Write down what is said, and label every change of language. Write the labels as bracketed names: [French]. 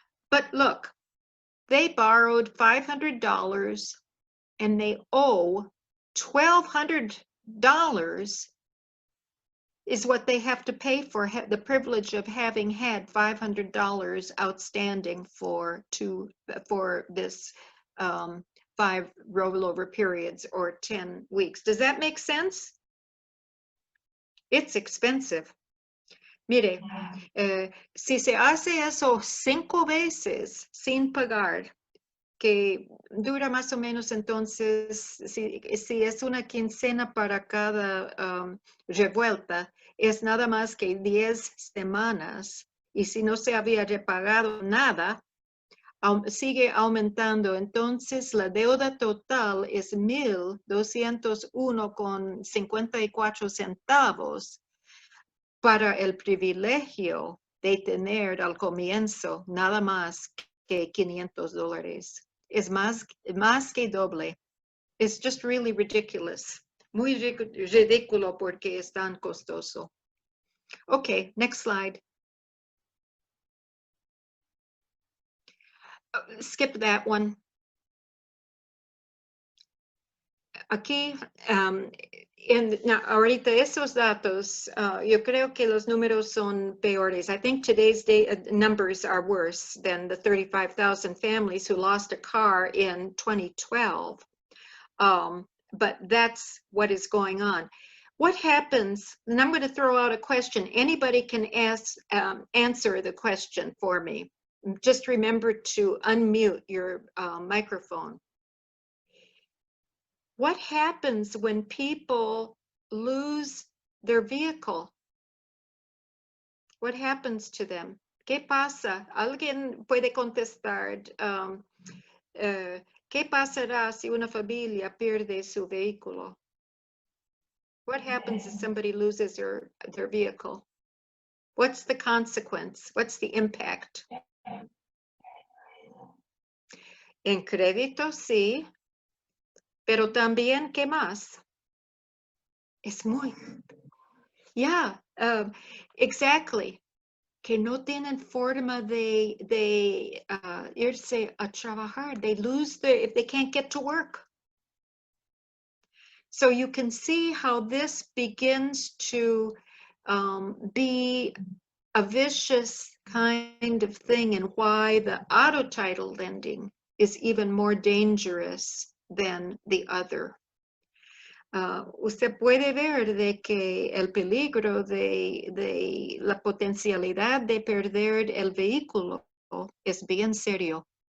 [English] But look, they borrowed $500 and they owe $1,200 is what they have to pay for the privilege of having had $500 outstanding for this 5 rollover periods or 10 weeks. Does that make sense? It's expensive. [Spanish] Mire, si se hace eso 5 veces sin pagar, que dura más o menos entonces, si es una quincena para cada revuelta, es nada más que 10 semanas. Y si no se había repagado nada, sigue aumentando. Entonces la deuda total es $1,201,54 centavos para el privilegio de tener al comienzo nada más que $500. Es más que doble. [English] It's just really ridiculous. [Spanish] Muy ridículo porque es tan costoso. [English] Okay, next slide. Skip that one. [Spanish] Aquí, ahorita esos datos, yo creo que los números son peores. [English] I think today's numbers are worse than the 35,000 families who lost a car in 2012. But that's what is going on. What happens, and I'm going to throw out a question. Anybody can answer the question for me. Just remember to unmute your microphone. What happens when people lose their vehicle? What happens to them? [Spanish] ¿Qué pasa? ¿Alguien puede contestar? ¿Qué pasará si una familia pierde su vehículo? [English] What happens if somebody loses their vehicle? What's the consequence? What's the impact? [Spanish] En crédito, sí. Pero también, ¿qué más? Es muy... [English] Yeah, exactly. [Spanish] Que no tienen forma de irse a trabajar. [English] They lose if they can't get to work. So you can see how this begins to be a vicious kind of thing, and why the auto title lending is even more dangerous than the other. [Spanish] Usted puede ver de que el peligro de la potencialidad de perder el vehículo es bien serio.